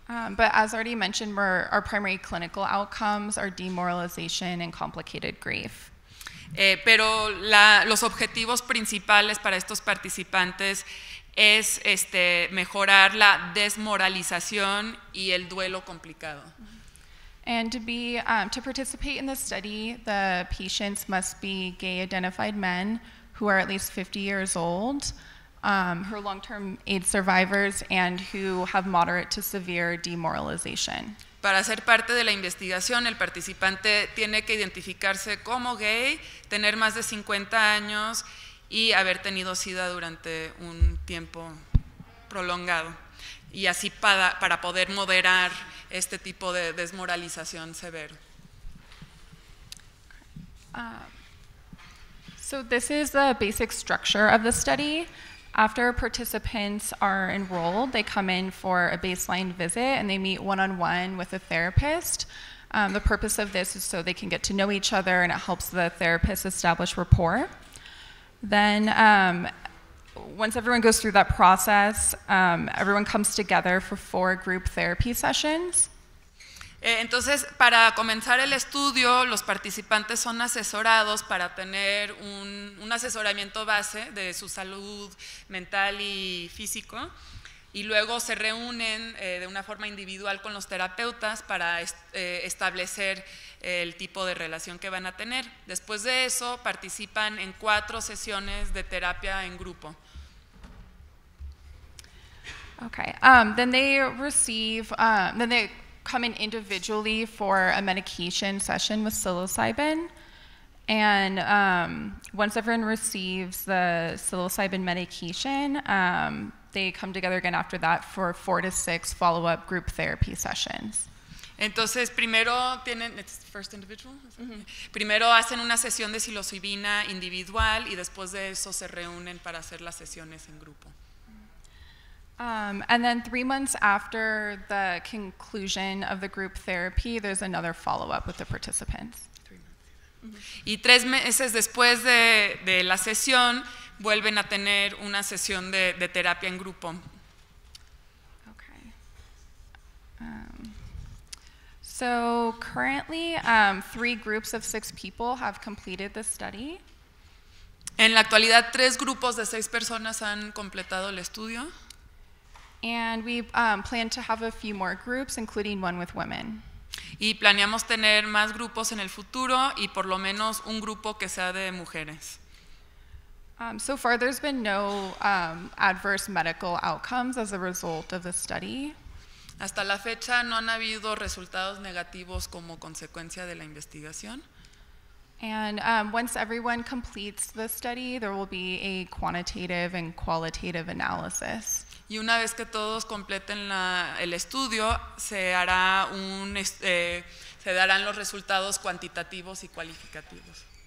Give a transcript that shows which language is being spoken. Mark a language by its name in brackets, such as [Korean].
[English] But as already mentioned, our primary clinical outcomes are demoralization and complicated grief. [Spanish] Pero los objetivos principales para estos participantes es mejorar la desmoralización y el duelo complicado. [English] And to participate in this study, the patients must be gay-identified men who are at least 50 years old, who are long-term AIDS survivors, and who have moderate to severe demoralization. [Spanish] Para ser parte de la investigación, el participante tiene que identificarse como gay, tener más de 50 años y haber tenido SIDA durante un tiempo prolongado, y así para poder moderar este tipo de desmoralización severo. [English] So this is the basic structure of the study. After participants are enrolled, they come in for a baseline visit and they meet one-on-one with a therapist. The purpose of this is so they can get to know each other, and it helps the therapist establish rapport. Then once everyone goes through that process, everyone comes together for 4 group therapy sessions. [Spanish] Entonces, para comenzar el estudio, los participantes son asesorados para tener un asesoramiento base de su salud mental y físico, y luego se reúnen de una forma individual con los terapeutas para establecer el tipo de relación que van a tener. Después de eso, participan en 4 sesiones de terapia en grupo. [English] Okay. Then they come in individually for a medication session with psilocybin. And once everyone receives the psilocybin medication, they come together again after that for 4 to 6 follow-up group therapy sessions. [Spanish] Entonces, primero primero hacen una sesión de psilocibina individual y después de eso se reúnen para hacer las sesiones en grupo. [English] And then 3 months after the conclusion of the group therapy, there's another follow-up with the participants. [Spanish] Y 3 meses después de la sesión, vuelven a tener una sesión de terapia en grupo. [English] Okay. So currently, 3 groups of 6 people have completed the study. [Spanish] En la actualidad, 3 grupos de 6 personas han completado el estudio. [English] And we plan to have a few more groups, including one with women. [Spanish] Y planeamos tener más grupos en el futuro y por lo menos un grupo que sea de mujeres. [English] So far, there's been no adverse medical outcomes as a result of the study. [Spanish] Hasta la fecha no han habido resultados negativos como consecuencia de la investigación. [English] And once everyone completes the study, there will be a quantitative and qualitative analysis. [Spanish] Y una vez que todos completen el estudio, se darán los resultados cuantitativos y cualificativos.